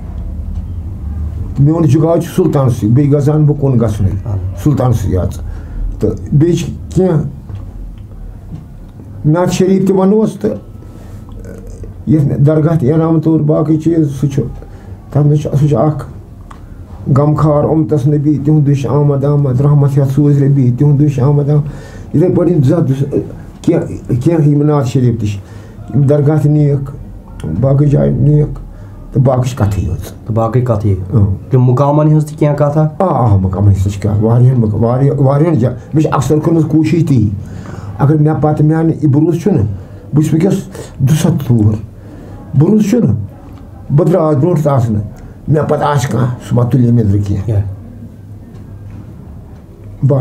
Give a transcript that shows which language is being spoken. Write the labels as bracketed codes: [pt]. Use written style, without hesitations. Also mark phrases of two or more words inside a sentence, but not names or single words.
[ks] میون جُگاڑ چھُ سُلطانسٕے بیٚیہِ گژھان بہٕ کُن گژھنُے سُلطانسٕے یاد تہٕ بیٚیہِ چھِ کینٛہہ نعت شریٖف تہِ وَنوس تہٕ یَتھ مےٚ درگاہ تہِ انعام طور باقٕے چیٖز سُہ چھُ تَتھ منٛز چھُ سُہ چھُ اکھ غمخار اُمتس نبی تِہُنٛدُے چھُ آمد آمد رحمت یَتھ سوٗز ربی تِہُنٛدُے چھُ آمد آمد یِتھٕے پٲٹھۍ کینٛہہ یِم نعت شریٖف تہِ چھِ یِم درگاہ تہِ نیک باقٕے جایہِ نیک تہٕ باقٕے چھِ کَتھٕے یٲژ تہٕ باقٕے کَتھٕے تِم مُقامَن ہِنٛز تہِ کینٛہہ کَتھا مُقامَن ہِنٛز تہِ چھِ کَتھ واریاہَن جایَن مےٚ چھِ اَکثر کٔرمٕژ کوٗشِش تی اگر مےٚ پَتہٕ میٛانہِ یہِ بروسہٕ چھُنہٕ بہٕ چھُس وٕنکٮ۪س 207 بروسہٕ چھُنہٕ بہٕ درٛاس برونٛٹھ تہِ آسنہٕ مےٚ پَتہٕ آسہِ کانٛہہ سُہ ما تُلہِ مےٚ نہٕ کینٛہہ بَس